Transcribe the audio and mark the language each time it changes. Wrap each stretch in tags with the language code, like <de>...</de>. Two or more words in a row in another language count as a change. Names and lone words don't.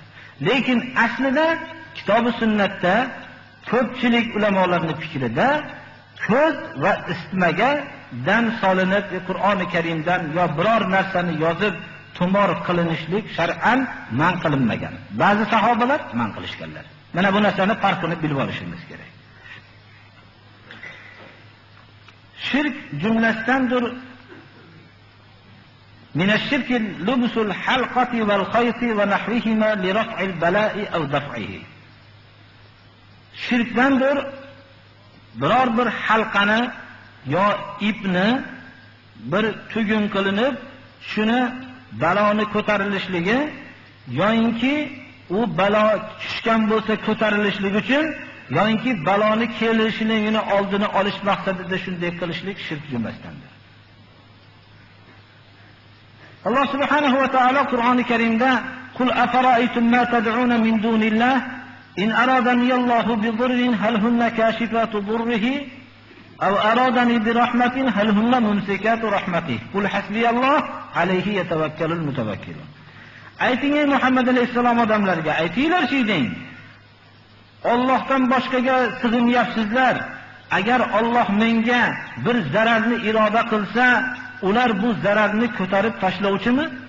<uz>Lekin aslida kitob-u sunnatda ko'pchilik ulamolarning fikrida ko'z va isitmaga dam solinib Qur'oni Karimdan yo biror narsani yozib tumor qilinishlik shar'an man qilinmagan. Ba'zi sahobalar man qilishganlar. Mana bu narsani farqini bilib olishimiz kerak. Shirk jumlasidandir.</uz> <ar>من الشرك لبس الحلقة والخيط ونحوهما لرفع البلاء أو دفعه.</ar> <uz>Shirkdandir biror bir halqani yo ipni bir tugun qilinib, shuni baloni ko'tarilishligi yoinki u balo tushgan bo'lsa ko'tarilishligi uchun yoinki baloni kelishligini oldini olish maqsadida shunday qilishlik shirk jumlasidandir. Alloh subhanahu va taolo Qur'oni Karimda</uz> <ar>"قل أفرأيتم ما تدعون من دون الله إن أرادني الله بضر هل هن كاشفات ضره أو أرادني برحمة هل هن ممسكات رحمته قل حسبي الله عليه يتوكل المتوكلون."</ar> <uz>Ayting ey Muhammad alayhisalom odamlarga, aytinglar-chi deng. Allohdan boshqaga sig'inyapsizlar. Agar Alloh menga bir zararni iroda qilsa, ular bu zararni ko'tarib tashlovchimi?</uz>